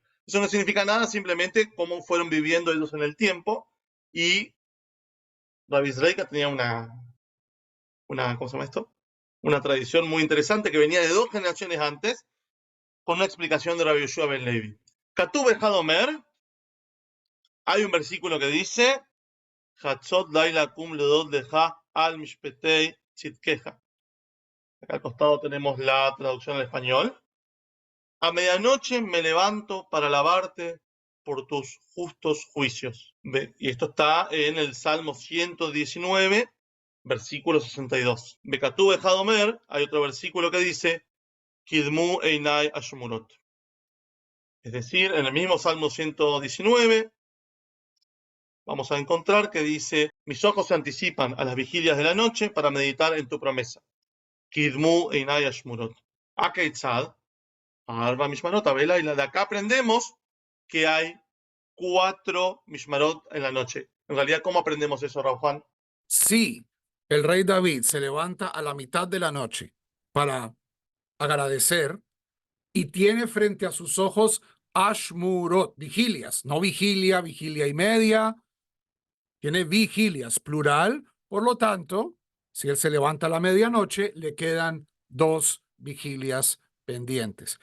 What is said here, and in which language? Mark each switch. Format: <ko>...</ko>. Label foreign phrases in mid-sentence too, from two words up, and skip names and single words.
<es>Eso no significa nada, simplemente cómo fueron viviendo ellos en el tiempo, y Rabbi Zreika tenía ¿cómo se llama esto? Una tradición muy interesante que venía de 2 generaciones antes, con una explicación de Rabbi Yoshua ben Levi.</es> <he>כתוב חד אומר,</he> <es>hay un versículo que dice,</es> <he>חצות לילה אקום להודות לך על משפטי צדקך.</he> <es>Acá al costado tenemos la traducción al español. A medianoche me levanto para alabarte por tus justos juicios. Y esto está en el Salmo 119, versículo 62.</es> <he>וכתוב חד אומר,</he> <es>hay otro versículo que dice,</es> <he>קדמו עיני אשמורות.</he> <es>Es decir, en el mismo Salmo 119, vamos a encontrar que dice, mis ojos se anticipan a las vigilias de la noche para meditar en tu promesa.</es> <he>קדמו עיני אשמורות. הא כיצד, ארבע משמרות,</he> <es>Abela, y de acá aprendemos que hay 4 Mishmarot en la noche. En realidad, ¿cómo aprendemos eso, Raúl Juan? Sí, el rey David se levanta a la mitad de la noche para agradecer y tiene frente a sus ojos Ashmurot, vigilias, no vigilia, vigilia y media, tiene vigilias, plural, por lo tanto, si él se levanta a la medianoche, le quedan 2 vigilias pendientes.</es>